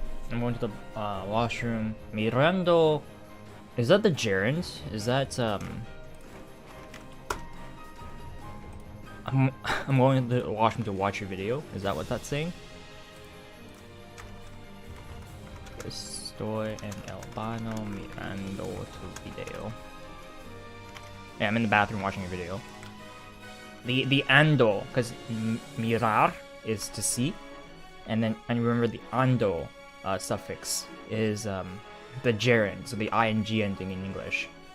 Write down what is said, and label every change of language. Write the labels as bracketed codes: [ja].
[en] I'm going to the washroom. Mirando. Is that the gerund? Is that I'm going to the washroom to watch your video. Is that what that's saying? [es] Estoy en el baño mirando tu video. [en] Yeah, I'm in the bathroom watching your video. The ando, because mirar is to see, and remember the ando suffix is the gerund, so the ing ending in English.